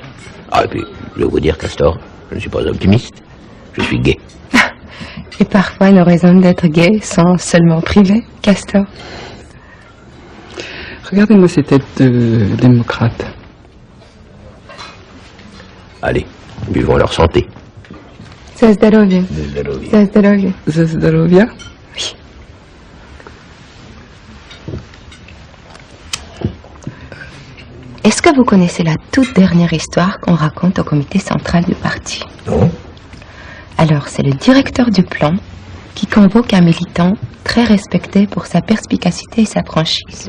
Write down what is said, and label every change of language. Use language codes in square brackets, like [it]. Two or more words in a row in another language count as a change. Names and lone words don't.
[fr] Ah, et puis, je vais vous dire, Castor, je ne suis pas optimiste, je suis gai. Et parfois, nos raisons d'être gays sont seulement privées, Castor. Regardez-moi ces têtes de démocrates. Allez, buvons leur santé. [ru] За здоровье. За здоровье. За здоровье. [fr] Oui. Est-ce que vous connaissez la toute dernière histoire qu'on raconte au comité central du parti? Non. Alors, c'est le directeur du plan qui convoque un militant très respecté pour sa perspicacité et sa franchise.